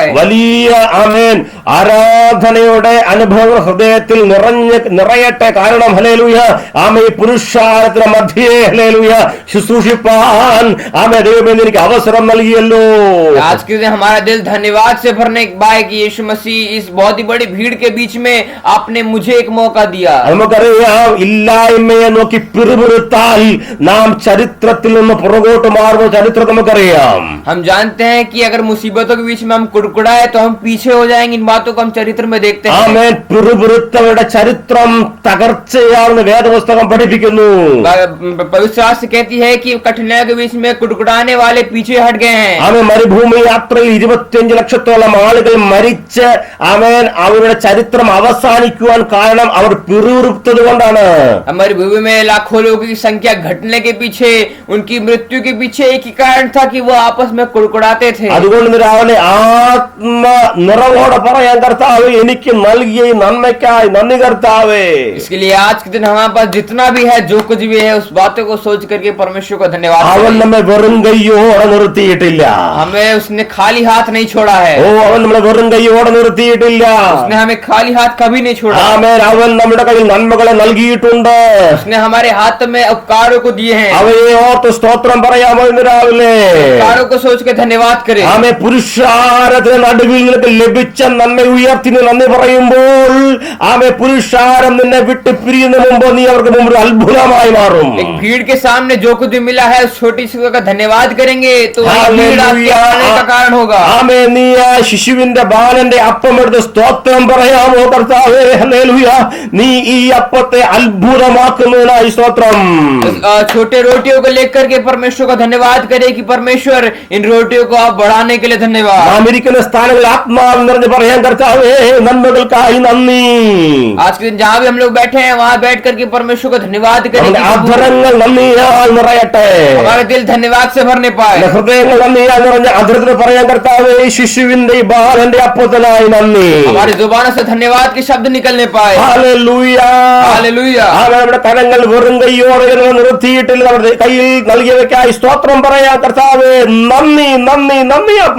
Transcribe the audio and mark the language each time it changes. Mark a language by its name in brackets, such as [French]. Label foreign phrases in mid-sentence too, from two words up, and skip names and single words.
[Malayalam] വലിയ ആരാധനയുടെ അനുഭവങ്ങൾ ഹൃദയത്തിൽ നിറയട്ടെ. കാരണം ഹല്ലേലൂയ ഈ പുരുഷാരത്തിന് മധ്യേ ഹല്ലേലൂയ ശുശ്രൂഷിപ്പാൻ ദൈവം എനിക്ക് അവസരം നൽകിയല്ലോ. [Hindi] आज के दिन हमारा दिल धन्यवाद से भरने पाए कि यीशु मसीह इस बहुत ही बड़ी भीड़ के बीच में आपने मुझे एक मौका दिया. [Malayalam] നമുക്കറിയാം, ഇല്ലായ്മയെ നോക്കി പിറുപിറുത്താൽ നാം ചരിത്രത്തിൽ നിന്ന് പുറകോട്ട് മാറുന്ന ചരിത്രം നമുക്കറിയാം. [Hindi] हम जानते हैं कि अगर मुसीबतों के बीच में हम कुड़कुड़ाए तो हम पीछे हो जाएंगे। इन बातों को हम चरित्र में देखते हैं। [Malayalam] ആമേൻ. പിറുപിറുത്തവരുടെ ചരിത്രം തകർച്ചയാണെന്ന് വേദപുസ്തകം പഠിപ്പിക്കുന്നു. [Hindi] पवित्र शास्त्र कहती है कि कठिनाइयों के बीच में कुड़कुड़ाने वाले पीछे हट गए हैं। [Malayalam] ആമേൻ. മരുഭൂമി യാത്രയിൽ 25 ലക്ഷത്തോളം ആളുകൾ മരിച്ച് ആമേൻ അവരുടെ ചരിത്രം അവസാനിക്കുവാൻ കാരണം അവർ പിറുപിറുത്തത് കൊണ്ടാണ്. [Hindi] हमारी भूमि में लाखों लोगों की संख्या घटने के पीछे, उनकी मृत्यु के पीछे एक ही कारण था कि वो आपस में कुड़कुड़ाते थे। [Malayalam] അതുകൊണ്ട് രാവിലെ ആത്മ നിറവോടെ പറയാൻ, കർത്താവേ എനിക്ക് നൽകിയ ഈ നന്മയ്ക്കായി നന്ദി കർത്താവേ. [Hindi] इसके लिए आज के दिन हमारे पास जितना भी है, जो कुछ भी है, उस बातों को सोच करके परमेश्वर को धन्यवाद [Malayalam] അവൻ [Hindi] करें। [Malayalam] നമ്മെ വെറും കൈയോടെ നിർത്തിയിട്ടില്ല. [Hindi] हमें उसने खाली हाथ नहीं छोड़ा है। [Malayalam] ഓ, അവൻ നമ്മളെ വെറും കൈയോടെ നിർത്തിയിട്ടില്ല. [Hindi] उसने हमें खाली हाथ कभी नहीं छोड़ा। [Malayalam] ആമേൻ. അവൻ നമ്മുടെ കയ്യിൽ നന്മകളെ നൽകിയിട്ടുണ്ട്. [Hindi] उसने हमारे हाथ में उपकारों को दिए हैं। [Malayalam] അവയെ ഓർത്ത് സ്തോത്രം പറയാമോ ഇന്ന് രാവിലെ? [Hindi] उपकारों को सोच के धन्यवाद करें। [Malayalam] ആമേ. പുരുഷാരത്തിന് നടുവിൽ നിനക്ക് ലഭിച്ച നന്മ ഉയർത്തിന് നന്ദി പറയുമ്പോൾ ആമേ പുരുഷാരം നിന്നെ വിട്ട് പിരിയുന്ന മുമ്പ് നീ അവർക്ക് മുമ്പ് ഒരു അത്ഭുതമായി മാറും. [Hindi] एक भीड़ के सामने जो कुछ भी मिला है, उस छोटी सी का धन्यवाद करेंगे तो वही भीड़ आपके आने का कारण होगा। [Malayalam] ആമേ. നീ ആ ശിശുവിന്റെ ബാലന്റെ അപ്പം എടുത്ത് സ്തോത്രം പറയാമോ കർത്താവേ? ഹല്ലേലൂയ. നീ ഈ അപ്പത്തെ അത്ഭുതമാക്കുന്നതിനായി സ്തോത്രം. [Hindi] छोटे रोटियों को लेकर के परमेश्वर का धन्यवाद करें कि परमेश्वर इन रोटियों को आप बढ़ाने के लिए धन्यवाद। [Malayalam] നാം ഇരിക്കുന്ന സ്ഥാനങ്ങളിൽ ആത്മാവ് നിറഞ്ഞ് പറയാൻ, കർത്താവേ നന്മകൾക്കായി നന്ദി. [Hindi] आज के दिन जहाँ भी हम लोग बैठे हैं, वहाँ बैठ करके परमेश्वर को धन्यवाद करें। [Malayalam] നമ്മുടെ അധരങ്ങൾ നന്ദിയാൽ നിറയട്ടെ. [Hindi] हमारे दिल धन्यवाद से भरने पाए। [Malayalam] ഹൃദയങ്ങൾ നന്ദിയാൽ നിറഞ്ഞ അധരത്തിൽ പറയാൻ, കർത്താവേ ശിശുവിന്റെ ഈ ബാലന്റെ അപ്പത്തിനായി നന്ദി. [Hindi] हमारी जुबानों से धन्यवाद के शब्द निकलने पाए। [Malayalam] ഹല്ലേലൂയ. [Hindi] हालेलुया। [Malayalam] നമ്മുടെ കരങ്ങൾ വെറും കൈയോടെ നിർത്തിയിട്ടില്ല. നമ്മുടെ കയ്യിൽ നൽകിയവയ്ക്കായി സ്തോത്രം പറയാൻ, കർത്താവേ നന്ദി നന്ദി നന്ദി അപ്പ.